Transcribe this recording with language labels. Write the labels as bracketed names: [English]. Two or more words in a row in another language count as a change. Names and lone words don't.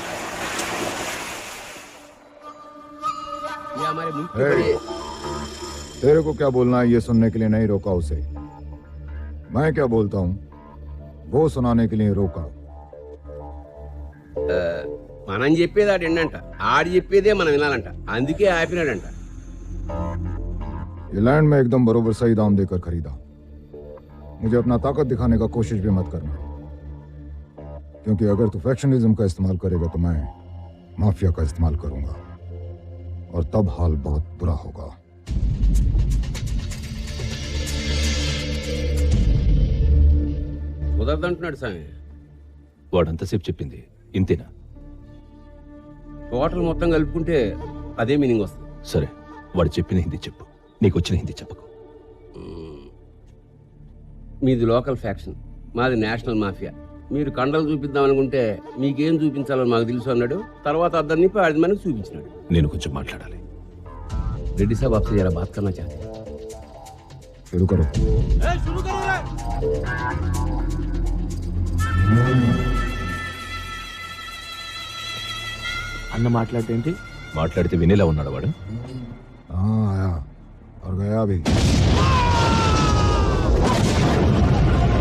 [Hindi] ये हमारे मुल्क की बड़ी है. तेरे को क्या बोलना है ये सुनने के लिए नहीं रोका उसे. मैं क्या बोलता हूँ वो सुनाने के लिए रोका. [Telugu] మనం చెప్పేది ఆడు ఏంటంట, ఆడు చెప్పేదే మనం వినాలంట. అందుకే ఆపినాడంట. [Hindi] ये लैंड में एकदम बरोबर सही दाम देकर खरीदा. मुझे अपना ताकत दिखाने का कोशिश भी मत करना, क्योंकि अगर तू फैक्शनिज्म का इस्तेमाल करेगा तो मैं माफिया का इस्तेमाल करूंगा और तब हाल बहुत बुरा होगा। [Telugu] కుదరదంటున్నాడు స్వామి. వాడంతసేపు చెప్పింది ఇంతేనా? టోటల్ మొత్తం కలుపుకుంటే అదే మీనింగ్ వస్తుంది. సరే, వాడు చెప్పిన హిందీ చెప్పు, నీకు వచ్చిన హిందీ చెప్పకు. మీది [English] local faction, [Telugu] మాది [English] national mafia. [Telugu] మీరు కండలు చూపిద్దాం అనుకుంటే మీకేం చూపించాలో మాకు తెలుసు అన్నాడు. తర్వాత అద్దరిని ఆడి మనకు చూపించినాడు. నేను కొంచెం మాట్లాడాలి. [Hindi] రెడ్డి సాబ్ आपसे जरा बात करना चाहते हैं. शुरू करो। [Telugu] అన్న మాట్లాడేంటి? మాట్లాడితే వినేలా ఉన్నాడు వాడు. [Hindi] हाँ आया और गया भी।